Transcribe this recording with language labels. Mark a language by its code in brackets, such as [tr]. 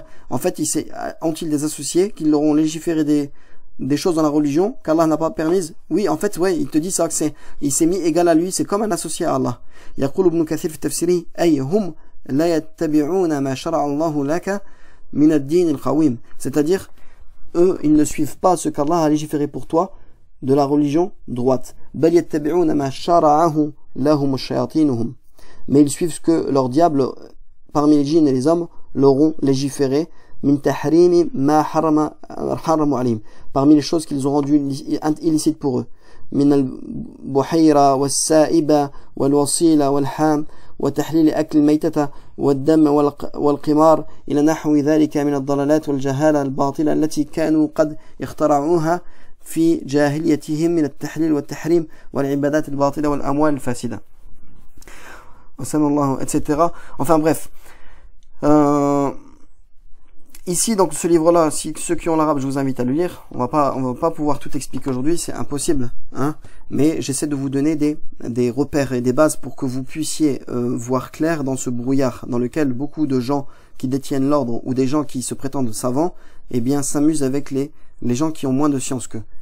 [fr] En fait, ont-ils des associés qui leur ont légiféré des choses dans la religion qu'Allah n'a pas permises? Oui, en fait, ouais, il te dit ça, que il s'est mis égal à lui, c'est comme un associé à Allah. [ar] يقول ابن كثير في تفسيره أي هم لا يتبعون ما شرع الله لك من الدين القويم. [fr] C'est-à-dire, eux, ils ne suivent pas ce qu'Allah a légiféré pour toi de la religion droite. [ar] بل يتبعون ما شرعه لهم الشياطينهم. [fr] Mais ils suivent ce que leurs diables, parmi les djinns et les hommes, leur ont légiféré. [ar] من تحريم ما حرموا عليهم. [fr] Parmi les choses qu'ils ont rendues illicites pour eux. [ar] من البحيرة والسائبة والوصيلة والحام وتحليل أكل الميتة والدم والقمار إلى نحو ذلك من الضلالات والجهالة الباطلة التي كانوا قد اخترعوها في جاهليتهم من التحليل والتحريم والعبادات الباطلة والأموال الفاسدة. وسلم الله etc. [fr] Enfin bref. Ici, donc, ce livre-là, si ceux qui ont l'arabe, je vous invite à le lire. On va pas pouvoir tout expliquer aujourd'hui, c'est impossible, hein. Mais j'essaie de vous donner des repères et des bases pour que vous puissiez voir clair dans ce brouillard dans lequel beaucoup de gens qui détiennent l'ordre ou des gens qui se prétendent savants, eh bien, s'amusent avec les gens qui ont moins de science qu'eux.